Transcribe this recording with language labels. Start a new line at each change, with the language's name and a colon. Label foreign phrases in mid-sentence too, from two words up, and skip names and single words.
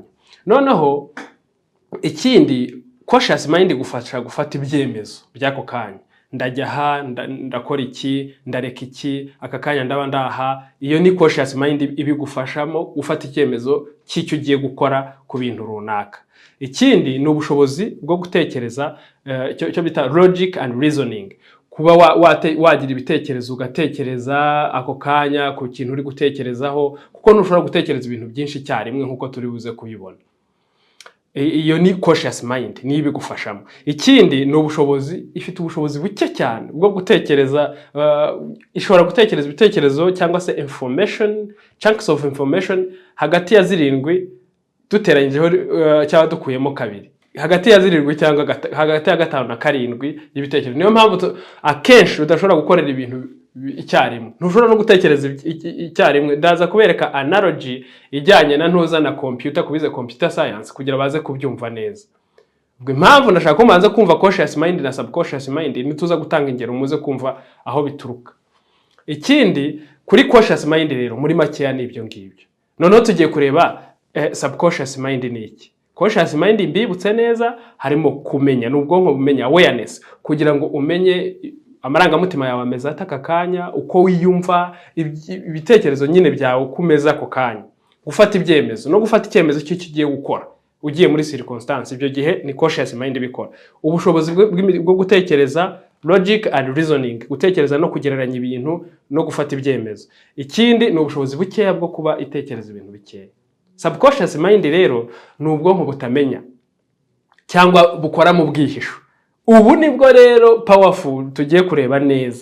Kinyarwanda: Noneho ikindi,
English: conscious mind
Kinyarwanda: gufasha gufata ibyemezo by'ako kanya. Ndajya aha, ndakora iki, ndareka iki, aka kanya ndaba ndaha. Iyo ni
English: conscious mind
Kinyarwanda: ibigufashamo gufata icyemezo cy'icyo ugiye gukora ku bintu runaka. Ikindi ni ubushobozi bwo gutekereza, cyo bita
English: logic and reasoning.
Kinyarwanda: Kuba wagira ibitekerezo ugatekereza ako kanya ku kintu uri gutekerezaho, kuko ntushobora gutekereza ibintu byinshi cyarimwe nkuko turi buze kubibona. iyo ni
English: conscious mind
Kinyarwanda: ni ibigufashamo. Ikindi ni ubushobozi, ifite ubushobozi buke cyane bwo gutekereza, ishobora gutekereza ibitekerezo cyangwa se
English: information, chunks of information
Kinyarwanda: hagati ya 7 duteranyijeho cyangwa dukuyemo 2, hagati ya 7 cyangwa hagati ya 5 na 7 y'ibitekerezo. Niyo mpamvu akenshi udashobora gukorera ibintu icyarimwe, ntushobora no gutekereza icyarimwe. Ndaza kubereka analogy ijyanye na ntuza na computer, kubize
English: computer science
Kinyarwanda: kugira baze kubyumva neza. Ubwo impamvu ndashaka ko manza kumva
English: conscious mind
Kinyarwanda: na
English: subconscious mind,
Kinyarwanda: nituza gutanga ingero muze kumva aho bituruka. Ikindi kuri
English: conscious mind
Kinyarwanda: rero muri makeya ni ibyo ngibyo. Noneho tugiye kureba
English: subconscious mind
Kinyarwanda: ni iki.
English: Conscious mind
Kinyarwanda: mbibutse neza harimo kumenya, n'ubwonko bumenya, awareness, kugira ngo umenye amarangamutima yawe ameza ataka kanya, uko wiyumva, ibitekerezo nyine byawe kumeza ako kanya, gufata ibyemezo no gufata icyemezo cy'icyo ugiye gukora ugiye muri circumstance. Ibyo gihe ni
English: conscious mind
Kinyarwanda: bikora. Ubushobozi bwo gutekereza,
English: logic and reasoning,
Kinyarwanda: gutekereza no kugereranya ibintu no gufata ibyemezo. Ikindi ni ubushobozi bukeya bwo kuba itekereza ibintu bikeya.
English: Subconscious mind
Kinyarwanda: rero ni ubwonko butamenya cyangwa bukora mu bwihisho. Ubu nibwo rero powerful tugiye kureba neza.